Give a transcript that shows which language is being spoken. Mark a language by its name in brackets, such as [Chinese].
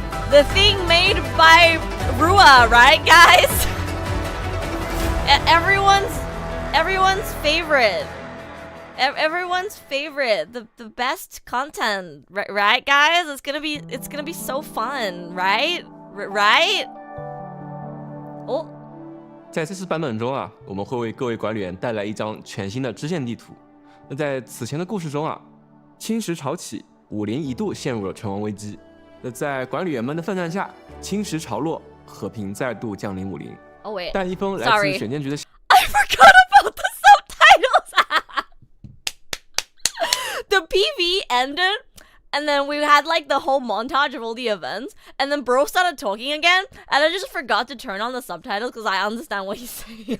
[English] The thing made by Rua, right, guys? Everyone's favorite. Everyone's favorite. The best content, right, guys? It's gonna be so fun, right? Right? Oh. [Chinese] 在这次版本中啊，我们会为各位管理员带来一张全新的支线地图。那在此前的故事中啊，侵蚀潮起，武林一度陷入了存亡危机。那在管理员们的奋战下，侵蚀潮落，和平再度降临武林。 [English] Oh wait. [Chinese] 但一封来自选剑局的 [English] I forgot about the subtitles. The PV ended, and then we had like the whole montage of all the events, and then bro started talking again, and I just forgot to turn on the subtitles because I understand what he's saying.